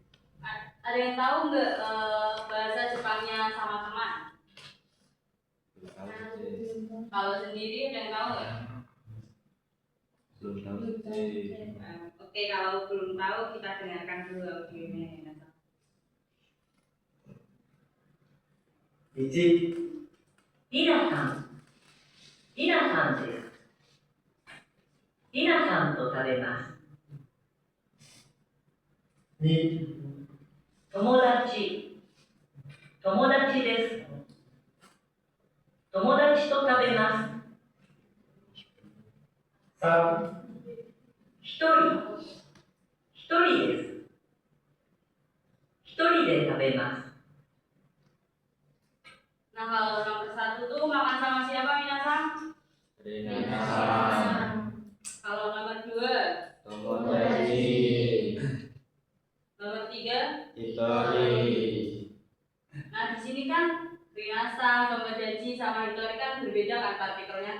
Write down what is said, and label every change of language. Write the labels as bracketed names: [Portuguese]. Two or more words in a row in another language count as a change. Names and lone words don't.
[Indonesian] Ada yang tahu nggak bahasa Jepangnya sama teman? Belum tahu sih. Kalau sendiri ada yang tahu nggak? Belum tahu sih. Oke, kalau belum tahu kita dengarkan dulu audionya ya. [Japanese] 1、りなさん、りなさんです。りなさんと食べます。 2、友達、友達です。友達と食べます。 3、一人、一人です。一人で食べます。 [Indonesian] Nah, kalau nomor 1 tuh makan sama siapa minasang? Binasan. Kalau nomor 2, Tomodachi. nomor 3. Hitori. Nah, di sini kan binasang, tomodachi sama hitori kan berbeda kan partikelnya.